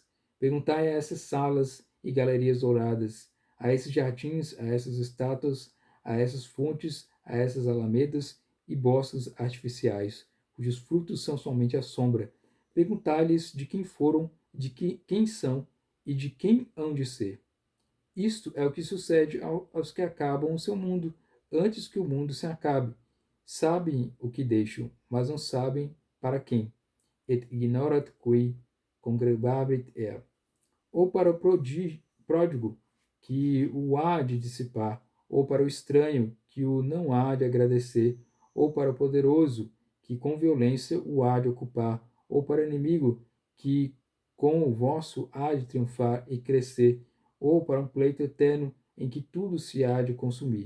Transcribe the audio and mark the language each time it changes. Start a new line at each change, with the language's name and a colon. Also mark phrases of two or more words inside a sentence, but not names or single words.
Portuguese: Perguntai a essas salas e galerias douradas, a esses jardins, a essas estátuas, a essas fontes, a essas alamedas e bosques artificiais, cujos frutos são somente a sombra. Perguntai-lhes de quem foram, de quem são e de quem hão de ser. Isto é o que sucede aos que acabam o seu mundo, antes que o mundo se acabe. Sabem o que deixam, mas não sabem para quem.
Latin: Et ignorat qui congregabit er.
Portuguese: Ou para o pródigo, que o há de dissipar, ou para o estranho, que o não há de agradecer, ou para o poderoso, que com violência o há de ocupar, ou para o inimigo, que com o vosso há de triunfar e crescer, ou para um pleito eterno em que tudo se há de consumir.